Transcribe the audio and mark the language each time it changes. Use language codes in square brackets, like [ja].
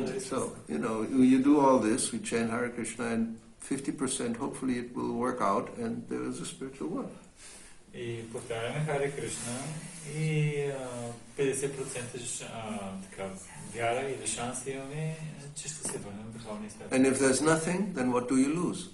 [en] So, you do all this, we chant Hare Krishna, and 50% hopefully it will work out, and there is a spiritual world. [bg] И повтаряме Харе Кришна и 50% така вяра или шанс имаме, че ще се върнем в духовния свят. [en] And if there's nothing, then what do you lose?